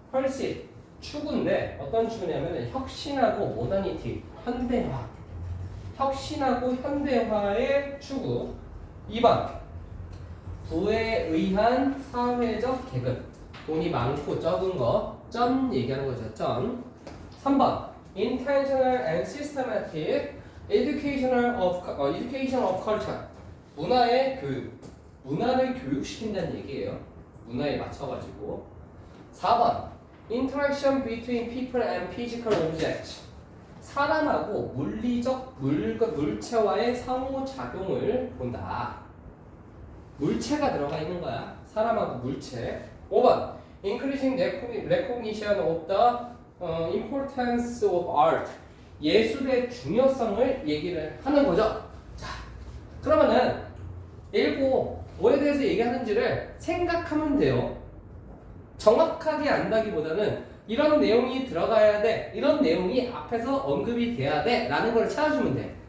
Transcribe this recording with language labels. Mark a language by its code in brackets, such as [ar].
[ko] 펄시 추구인데 어떤 추구냐면 혁신하고 모더니티, 현대화. 혁신하고 현대화의 추구. 2번 부에 의한 사회적 계급. 돈이 많고 적은 거, 전 얘기하는 거죠. 전. [en] 3번 intentional and systematic education of culture. [ko] 문화의 교육. 문화를 교육시킨다는 얘기예요. 문화에 맞춰가지고. [en] 4번 interaction between people and physical objects. [ko] 사람하고 물리적 물체와의 상호작용을 본다. 물체가 들어가 있는 거야. 사람하고 물체. [en] 5번 increasing recognition of the importance of art. [ko] 예술의 중요성을 얘기를 하는 거죠. 자, 그러면은 읽고 뭐에 대해서 얘기하는지를 생각하면 돼요. 정확하게 안다기보다는 이런 내용이 들어가야 돼, 이런 내용이 앞에서 언급이 돼야 돼 라는 걸 찾아주면 돼.